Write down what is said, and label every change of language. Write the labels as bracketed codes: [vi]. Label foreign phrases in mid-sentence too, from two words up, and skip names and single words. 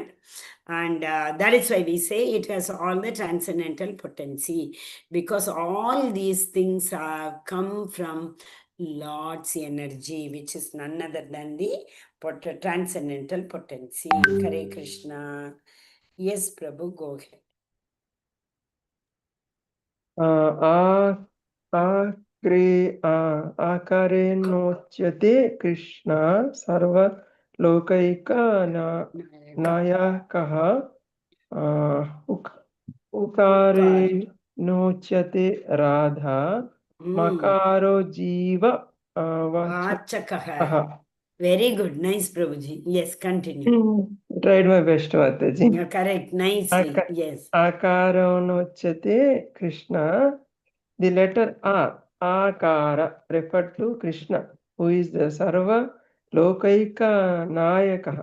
[en] And that is why we say it has all the transcendental potency, because all these things come from Lord's energy, which is none other than the transcendental potency. Hare Krishna. Yes, Prabhu, go ahead. [sa] आकारेणोच्यते कृष्ण सर्वलोकैकनायकः उकारेणोच्यते राधा मकारो जीव वाचकः [en] Very good. Nice, Prabhuji. Yes, continue. Tried my best, Mataji. You're correct. Nicely. Yes. [sa] अकारेणोच्यते कृष्ण. [en] The letter A, Akara, referred to Krishna, who is the [sa] सर्वलोकैकनायक.